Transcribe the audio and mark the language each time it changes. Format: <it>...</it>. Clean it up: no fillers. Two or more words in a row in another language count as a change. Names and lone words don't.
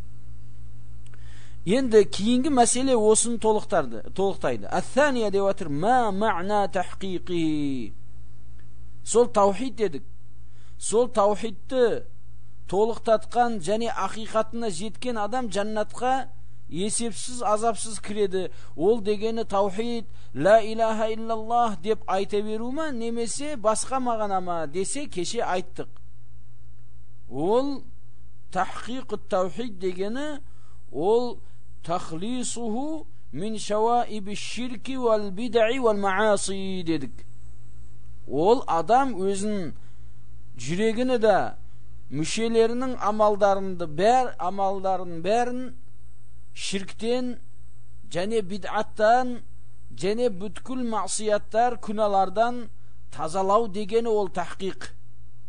<kk>Енді кейінгі мәселе осын толықтайды.</kk> <ar>Ат-тания</ar> <kk>деп отыр:</kk> <ar>ما معنى تحقيقه.</ar> <kk>Сол таухид дедік. Сол таухидті толықтатқан және ақиқатына жеткен адам жаннатқа есепсіз, азапсыз кіреді. Ол дегені таухид,</kk> <ar>لا إله إلا الله</ar> <kk>деп айта беру ма, немесе басқа мағына ма десе, кеше айттық.</kk> <ar>Ол تحقيق التوحيد</ar> <kk>дегені, ол</kk> <ar>تخليصه من شوائب الشرك والبدع والمعاصي дедік.</ar> <kk>Ол адам өзін жүрегіні да, мүшелерінің амалдарын бәрін ширктен және бид'аттан және бүткіл мағсияттар, күналардан тазалау дегені ол тахқиқ.</kk>